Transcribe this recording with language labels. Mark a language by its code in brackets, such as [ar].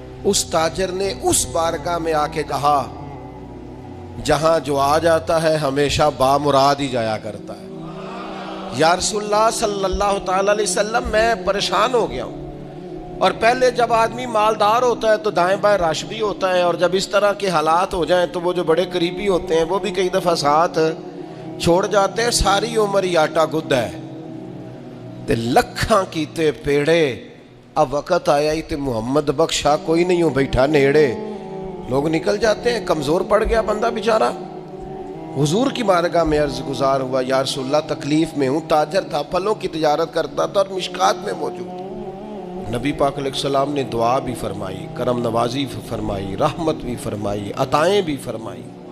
[ur] اس تاجر نے اس بارگاہ میں آ کے کہا جہاں جو آ جاتا ہے ہمیشہ بامراد ہی جایا کرتا ہے. یا رسول اللہ صلی اللہ تعالی علیہ وسلم، میں پریشان ہو گیا ہوں. اور پہلے جب آدمی مالدار ہوتا ہے تو دائیں بائیں رش بھی ہوتا ہے، اور جب اس طرح کے حالات ہو جائیں تو وہ جو بڑے قریبی ہوتے ہیں وہ بھی کئی دفعہ ساتھ چھوڑ جاتے ہیں. [pa] ساری عمر ہی آٹا گد ہے تے لکھاں کیتے پیڑے، اب وقت آیا ہی تے محمد بخشا کوئی نہیں ہوں بیٹھا نیڑے. [ur] لوگ نکل جاتے ہیں، کمزور پڑ گیا بندہ بیچارہ. حضور کی بارگاہ میں عرض گزار ہوا یا رسول اللہ تکلیف میں ہوں. تاجر تھا، پھلوں کی تجارت کرتا تھا اور مشکات میں موجود. نبی پاک علیہ السلام نے دعا بھی فرمائی، کرم نوازی فرمائی، رحمت بھی فرمائی، عطائیں بھی فرمائی.